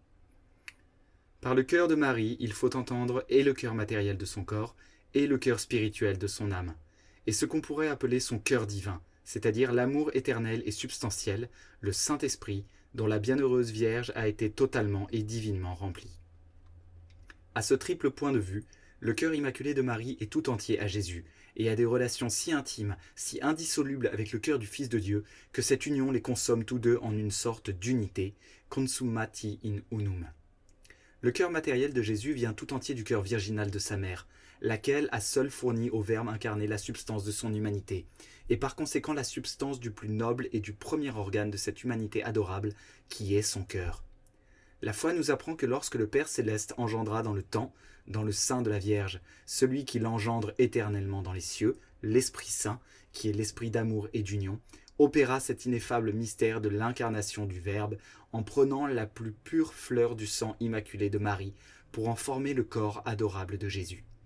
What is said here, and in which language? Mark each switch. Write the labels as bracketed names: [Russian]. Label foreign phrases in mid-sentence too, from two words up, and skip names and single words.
[French] Par le cœur de Marie, il faut entendre et le cœur matériel de son corps et le cœur spirituel de son âme, et ce qu'on pourrait appeler son cœur divin, c'est-à-dire l'amour éternel et substantiel, le Saint-Esprit, dont la bienheureuse Vierge a été totalement et divinement remplie. À ce triple point de vue, le cœur immaculé de Marie est tout entier à Jésus, et a des relations si intimes, si indissolubles avec le cœur du Fils de Dieu, que cette union les consomme tous deux en une sorte d'unité, [Latin] consummati in unum. [French] Le cœur matériel de Jésus vient tout entier du cœur virginal de sa mère, laquelle a seule fourni au Verbe incarné la substance de son humanité, et par conséquent la substance du plus noble et du premier organe de cette humanité adorable, qui est son cœur. La foi nous apprend que lorsque le Père céleste engendra dans le temps, dans le sein de la Vierge, celui qui l'engendre éternellement dans les cieux, l'Esprit Saint, qui est l'esprit d'amour et d'union, opéra cet ineffable mystère de l'incarnation du Verbe en prenant la plus pure fleur du sang immaculé de Marie pour en former le corps adorable de Jésus.